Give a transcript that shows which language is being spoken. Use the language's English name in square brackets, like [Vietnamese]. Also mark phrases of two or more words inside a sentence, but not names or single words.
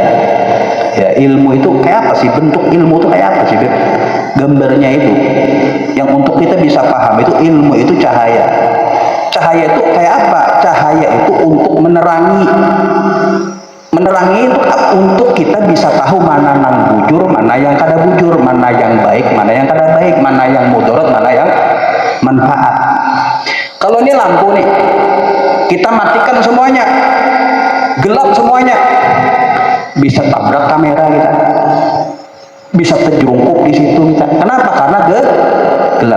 [Indonesian] Ya, ilmu itu kayak apa sih? Bentuk ilmu itu kayak apa sih? Gambarnya itu yang untuk kita bisa paham itu ilmu itu cahaya. Cahaya itu kayak apa? Cahaya itu untuk menerangi itu untuk kita bisa tahu mana [Banjar] nang bujur, [Indonesian] mana yang [Banjar] kada bujur, [Indonesian] mana yang baik, mana yang [Banjar] kada baik, [Indonesian] mana yang mudarat, mana yang manfaat. Kalau ini lampu nih, kita matikan semuanya, gelap semuanya, bisa tabrak kamera kita, bisa terjungkuk di situ kita. Kenapa? Karena gelap.